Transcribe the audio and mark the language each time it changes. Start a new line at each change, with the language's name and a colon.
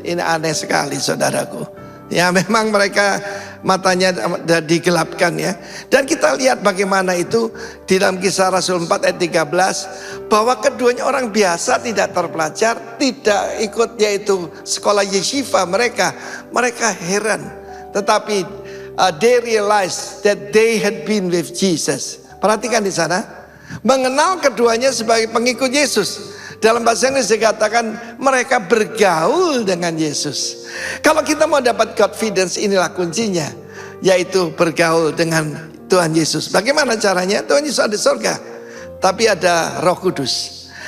Indonesian: Ini aneh sekali, saudaraku. Ya, memang mereka matanya digelapkan ya. Dan kita lihat bagaimana itu di dalam Kisah Rasul 4 ayat 13, bahwa keduanya orang biasa, tidak terpelajar, tidak ikut yaitu sekolah yeshiva mereka heran. Tetapi
English: they realized that they had been with Jesus.
Indonesian: Perhatikan di sana, mengenal keduanya sebagai pengikut Yesus. Dalam bahasa Inggris dikatakan mereka bergaul dengan Yesus. Kalau kita mau dapat confidence, inilah kuncinya, yaitu bergaul dengan Tuhan Yesus. Bagaimana caranya? Tuhan Yesus ada di surga, tapi ada Roh Kudus.